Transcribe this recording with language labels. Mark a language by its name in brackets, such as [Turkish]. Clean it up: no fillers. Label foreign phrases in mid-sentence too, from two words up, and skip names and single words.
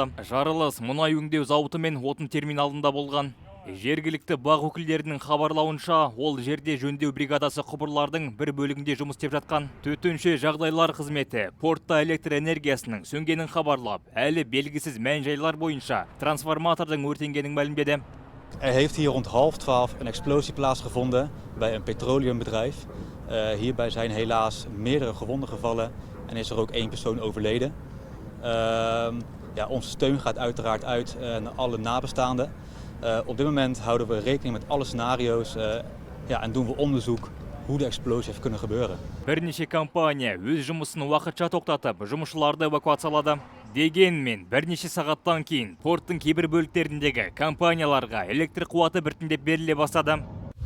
[Kazakh] Жарылыс мұнай өңдеу зауыты мен отын терминалында болған. Жергілікті бақ өкілдерінің хабарлауынша, ол жерде жөндеу бригадасы құбырлардың бір бөлігінде жұмыс істеп жатқан. Төтенше жағдайлар қызметі портта электр энергиясының сөнгенін хабарлап, әлі белгісіз мән-жайлар бойынша трансформатордың өртенгенін мәлімдеді. [Dutch] Heeft hier rond 11:30 een explosie plaatsgevonden bij een petroleumbedrijf. Hierbij zijn helaas meerdere gewonden gevallen en is er ook 1 persoon overleden. Onze steun gaat uiteraard uit naar alle nabestaanden. Op dit moment houden we rekening met alle scenario's en doen we onderzoek hoe de explosie heeft kunnen gebeuren. [Kazakh] Бірнеше компания өз жұмысын уақытша тоқтатып, жұмысшыларды эвакуациялады. Дегенмен, бірнеше сағаттан кейін порттың кейбір бөліктеріндегі компанияларға электр қуаты біртіндеп беріле бастады.